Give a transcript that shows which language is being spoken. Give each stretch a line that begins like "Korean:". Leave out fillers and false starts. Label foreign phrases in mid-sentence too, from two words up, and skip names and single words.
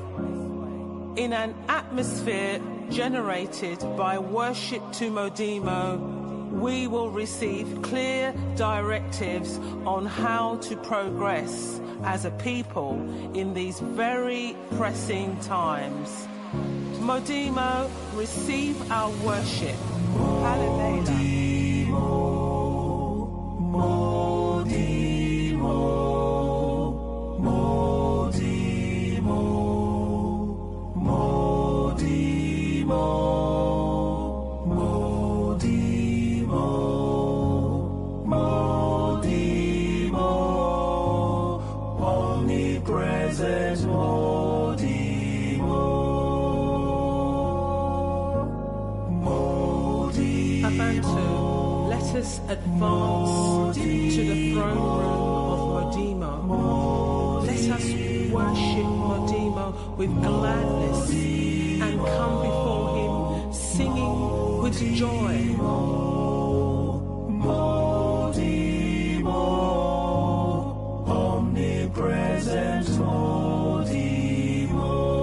English: In an atmosphere generated by worship to Modimo, we will receive clear directives on how to progress as a people in these very pressing times. Modimo, receive our worship. Hallelujah. Modimo, Modimo, Modimo, Modimo, Modimo, omnipresent Modimo. Bantu, let us advance to the throne room of Modimo. Let us worship Modimo with gladness and come before him singing with joy. Modimo, omnipresent Modimo.